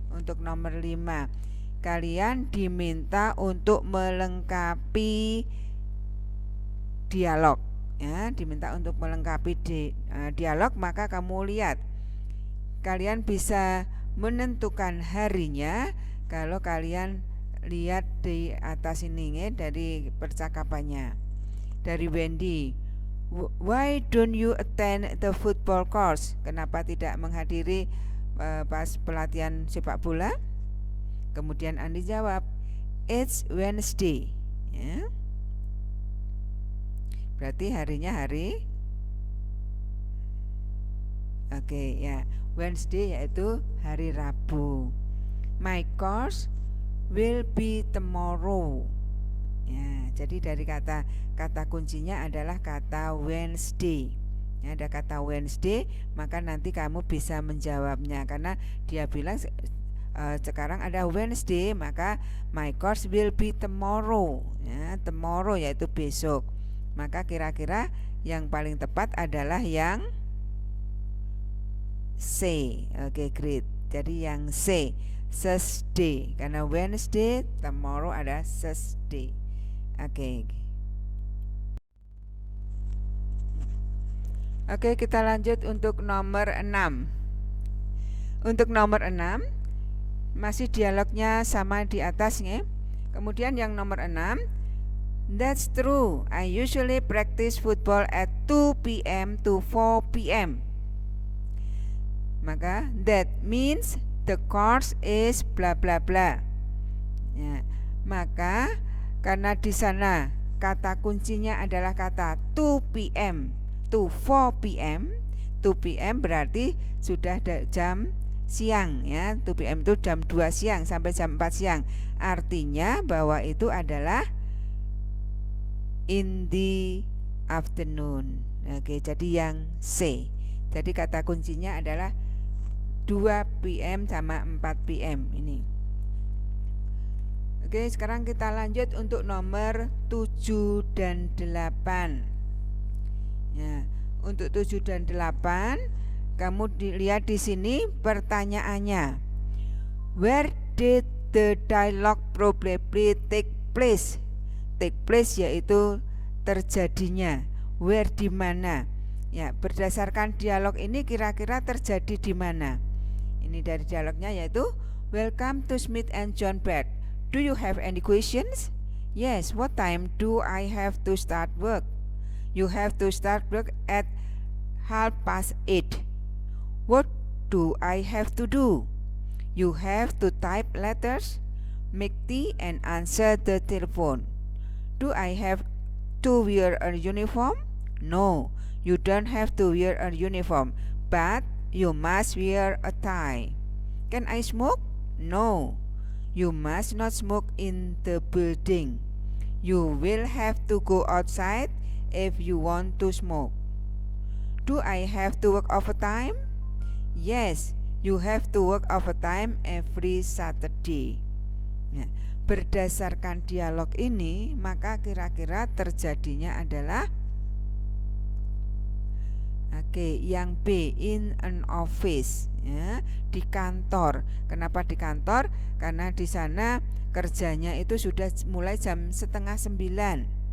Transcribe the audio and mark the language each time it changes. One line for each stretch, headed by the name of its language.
Indonesian: Untuk nomor 5, kalian diminta untuk melengkapi dialog, ya, diminta untuk melengkapi dialog. Maka kamu lihat, kalian bisa menentukan harinya kalau kalian lihat di atas ini, ya, dari percakapannya.
English: Dari Wendy, why don't you attend the football course?
Indonesian: Kenapa tidak menghadiri pas pelatihan sepak bola? Kemudian Andi jawab,
English: it's Wednesday,
Indonesian: ya. Berarti harinya hari ya, Wednesday, yaitu hari Rabu.
English: My course will be tomorrow.
Indonesian: Ya, jadi dari kata kuncinya adalah kata Wednesday. Ya, ada kata Wednesday, maka nanti kamu bisa menjawabnya karena dia bilang sekarang ada Wednesday, maka
English: my course will be tomorrow.
Indonesian: Ya, tomorrow yaitu besok. Maka kira-kira yang paling tepat adalah yang C. Oke, great. Jadi yang C, Thursday. Karena Wednesday, tomorrow ada Thursday. Oke. Oke, kita lanjut untuk nomor 6. Untuk nomor 6 masih dialognya sama di atasnya. Kemudian yang nomor 6,
English: that's true. I usually practice football at 2 p.m. to 4 p.m. Maka that means the course is bla bla bla.
Indonesian: Ya, maka karena di sana kata kuncinya adalah kata 2 p.m. to 4 p.m. 2 p.m. berarti sudah jam siang ya. 2 p.m. itu jam 2 siang sampai jam 4 siang. Artinya bahwa itu adalah
English: in the afternoon.
Indonesian: Oke, jadi yang C. Jadi kata kuncinya adalah 2 p.m. sama 4 p.m. ini. Oke, sekarang kita lanjut untuk nomor 7 dan 8. Ya, untuk 7 dan 8 kamu lihat di sini pertanyaannya.
English: Where did the dialogue probably take place? Take place
Indonesian: yaitu terjadinya. Where di mana? Ya, berdasarkan dialog ini kira-kira terjadi di mana? Ini dari dialognya yaitu
English: Welcome to Smith and John Bed. Do you have any questions? Yes, what time do I have to start work? You have to start work at 8:30. What do I have to do? You have to type letters, make tea and answer the telephone. Do I have to wear a uniform? No, you don't have to wear a uniform, but you must wear a tie. Can I smoke? No, you must not smoke in the building. You will have to go outside if you want to smoke. Do I have to work overtime? Yes, you have to work overtime every Saturday.
Indonesian: Nah, berdasarkan dialog ini, maka kira-kira terjadinya adalah yang B,
English: in an office,
Indonesian: ya, di kantor. Kenapa di kantor? Karena di sana kerjanya itu sudah mulai jam 8:30.